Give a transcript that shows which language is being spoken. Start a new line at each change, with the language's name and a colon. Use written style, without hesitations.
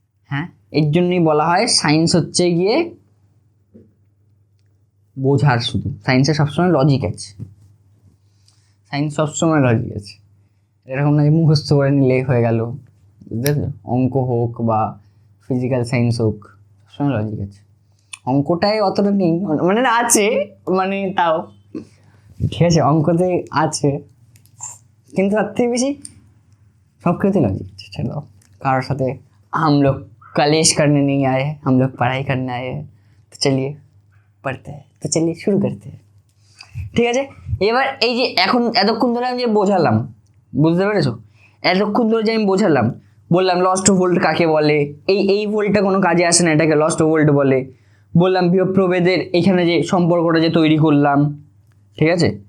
Bangla: হ্যাঁ, এর জন্যই বলা হয় সায়েন্স হচ্ছে গিয়ে বোঝার, শুধু সায়েন্সে সবসময় লজিক আছে, সায়েন্স সবসময় লজিক আছে, এরকম না যে মুখস্থ করে নিলে হয়ে গেল, বুঝতে পারছো? অঙ্ক হোক বা ফিজিক্যাল সায়েন্স হোক, সবসময় লজিক আছে। অঙ্কটাই অতটা নেই, মানে আছে, মানে তাও ঠিক আছে, অঙ্কতে আছে, কিন্তু তার থেকে বেশি
Hindi: सब कहते लॉजिक। चलो कारों साथे हम लोग कलेश करने नहीं आए, हम लोग पढ़ाई करने आए हैं, तो चलिए पढ़ते हैं, तो चलिए शुरू करते हैं।
Bangla: ঠিক আছে, এবার এই যে এখন এতক্ষণ ধরে আমি যে বোঝালাম, বুঝতে পেরেছো? এতক্ষণ ধরে যে আমি বোঝালাম, বললাম লস্ট ভোল্ট কাকে বলে, এই ভোল্টটা কোনো কাজে আসে না, এটাকে লস্ট ভোল্ট বলে। বললাম বিভব প্রভেদের এখানে যে সম্পর্কটা যে তৈরি করলাম, ঠিক আছে।